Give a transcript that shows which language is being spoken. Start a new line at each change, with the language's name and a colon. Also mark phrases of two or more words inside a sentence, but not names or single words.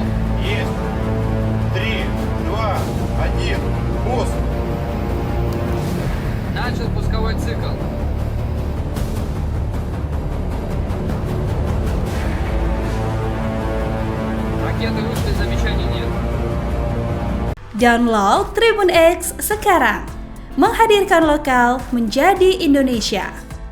Russian: Есть. 3, 2, 1. Пуск. Начал пусковой цикл. Ракеты вышли, замечаний нет.
Indonesian: Download Tribun X sekarang, menghadirkan lokal menjadi Indonesia.